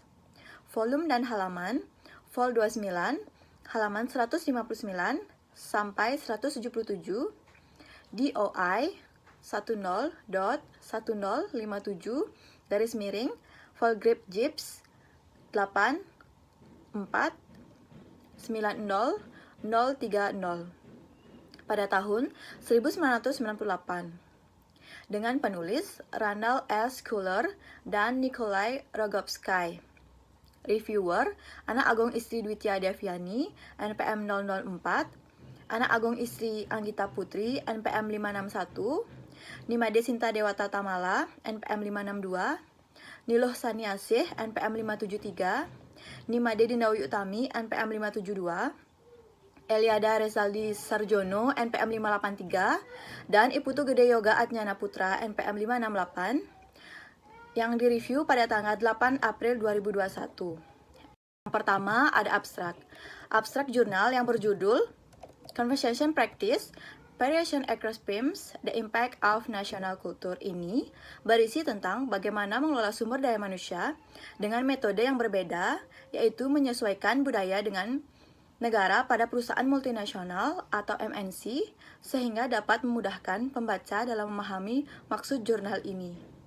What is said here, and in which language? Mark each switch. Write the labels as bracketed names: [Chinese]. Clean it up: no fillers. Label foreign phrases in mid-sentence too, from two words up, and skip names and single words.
[Indonesian] Volume dan halaman, Vol 29, halaman 159 sampai 177, DOI 10.1057, garis miring, Volgrip Gibbs 8 4 90 030 pada tahun 1998. Dengan penulis Randall S. Kuller dan Nikolai Rogovsky. Reviewer, Anak Agung Istri Dwitya Deviani, NPM 004, Anak Agung Istri Anggita Putri, NPM 561, Nimade Sinta Dewata Tamala, NPM 562, Niloh Saniasih, NPM 573, Nimade Dindawi Utami, NPM 572, Eliada Rezaldi Sarjono, NPM 583, dan Iputu Gede Yoga Atnyana Putra, NPM 568, yang direview pada tanggal 8 April 2021. Yang pertama ada abstrak. Abstrak jurnal yang berjudul Conversation Practice, Variation Across PIMS, The Impact of National Culture ini berisi tentang bagaimana mengelola sumber daya manusia dengan metode yang berbeda, yaitu menyesuaikan budaya dengan negara pada perusahaan multinasional atau MNC, sehingga dapat memudahkan pembaca dalam memahami maksud jurnal ini.